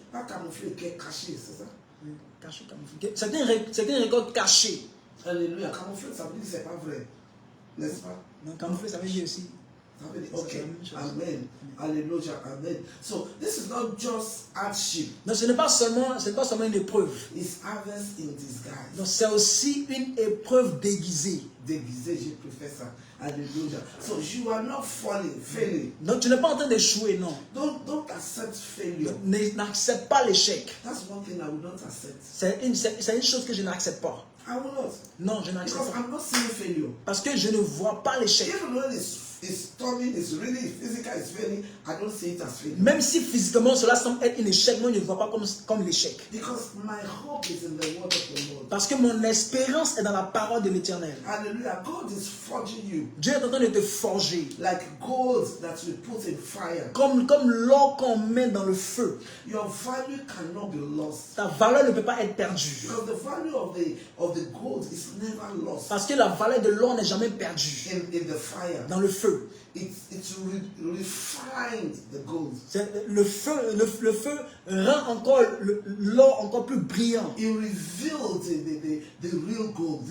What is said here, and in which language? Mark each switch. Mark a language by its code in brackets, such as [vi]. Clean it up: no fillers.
[fr] Pas camouflé, qui est caché, c'est ça? C'est une récolte cachée. Alléluia. Camouflé, ça veut dire que c'est pas vrai. n'est-ce pas? Non, camoufler, ça veut dire aussi. Ça veut dire, C'est ok, la même chose. [en] amen, hallelujah, amen. So this is not just hardship, [fr] Non, ce n'est pas seulement une épreuve. [en] it's harvest in disguise. [fr] Donc c'est aussi une épreuve déguisée. Déguisé, je préfère ça. Hallelujah. [en] So you are not failing. [fr] Donc tu n'es pas en train d'échouer, non. [en] Don't accept failure. [fr] N'accepte pas l'échec. [en] That's one thing I will not accept. [fr] C'est une chose que je n'accepte pas. [en] I will not. [fr] Non, je n'accepte [en] Because [fr] pas. [en] I'm not seeing failure. [fr] Parce que je ne vois pas l'échec. [en] Even when it's storming, it's really physical, it's failing, I don't see it as failure. [fr] Même si physiquement cela semble être un échec, moi je ne vois pas comme l'échec. [en] Because my hope is in the word of the Lord. [fr] Parce que mon espérance est dans la parole de l'Éternel. [en] Hallelujah. God is forging you [fr] Dieu est en train de te forger. [en] like gold that you put in fire. [fr] Comme l'or qu'on met dans le feu. [en] Your value cannot be lost. [fr] Ta valeur ne peut pas être perdue. [en] Because the value of the gold is never lost [fr] Parce que la valeur de l'or n'est jamais perdue [en] in the fire. [fr] dans le feu. [en] It refined the gold. [fr] Le feu rend encore l'or encore plus brillant. [en] It revealed the real gold.